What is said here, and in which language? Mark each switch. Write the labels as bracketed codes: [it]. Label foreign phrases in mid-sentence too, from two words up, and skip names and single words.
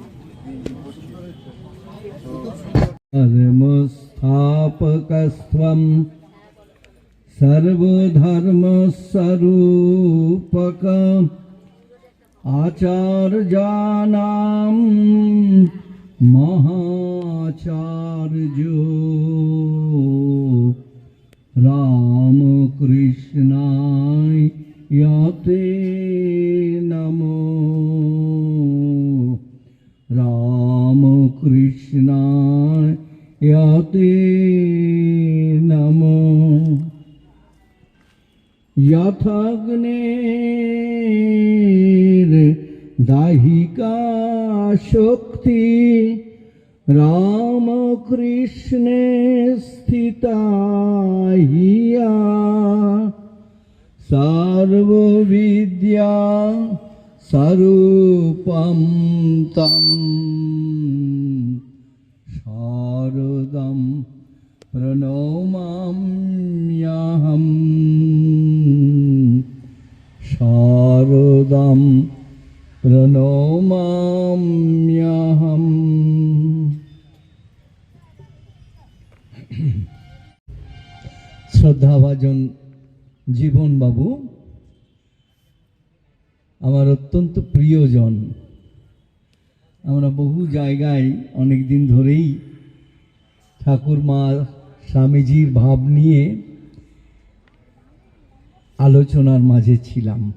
[sa] ধর্মস্থাপকস্ত্বম সর্বধর্মস্বরূপক, আচার্যানাম মহাচার্য, রামকৃষ্ণায় তে নমো, রামকৃষ্ণায় তে নমো। यथाग्नेर दाहिका शक्ति राम कृष्णे स्थिता हिया सर्वविद्या स्वरूपं तं शारदं प्रणमाम्यहम् शारदं प्रणमाम्यहम्। [bn] শ্রদ্ধাভাজন জীবন বাবু আমার অত্যন্ত প্রিয়জন। আমরা বহু জায়গায় অনেক দিন ধরেই ঠাকুরমা স্বামীজির ভাব নিয়ে আলোচনার মাঝে ছিলাম।